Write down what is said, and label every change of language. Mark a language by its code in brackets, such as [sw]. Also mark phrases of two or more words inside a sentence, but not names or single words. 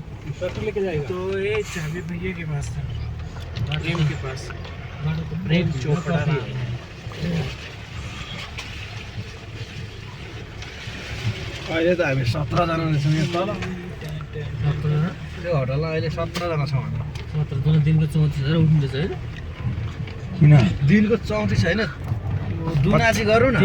[hi] ट्रैक्टर लेके जाएगा तो ये चाबी भैया के पास था, प्रेम के पास। प्रेम चोपड़ा [ne] अहिले त हामी 17 जना रहेछौँ यहाँ तल यो होटलमा अहिले 17 जना छौँ हामी 17 जना दिनको 34,000 उठ्दैछ हैन किन दिनको 34 हैन दुनाची गरौँ न